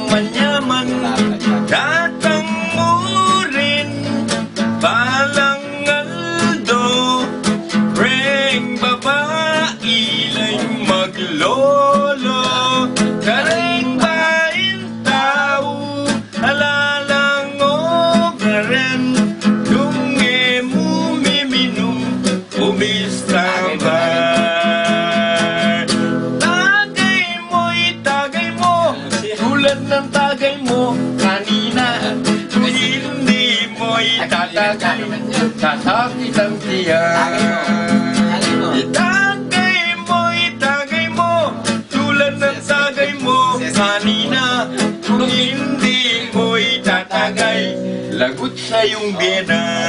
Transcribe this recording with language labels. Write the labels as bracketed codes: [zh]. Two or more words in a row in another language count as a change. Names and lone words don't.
[pam] manyaman, datang mo rin, balang aldo, preng babae, lay maglolo, kareng bain tao, alalang o karen, dunge mo miminum, umistambay. [tl] Tagay mo, tulad ng tagay mo kanina, kung hindi mo'y tatagay, sasakit ang tiyan. Tagay mo, tulad ng tagay mo kanina, kung hindi mo'y tatagay, lagot sa iyong biyena.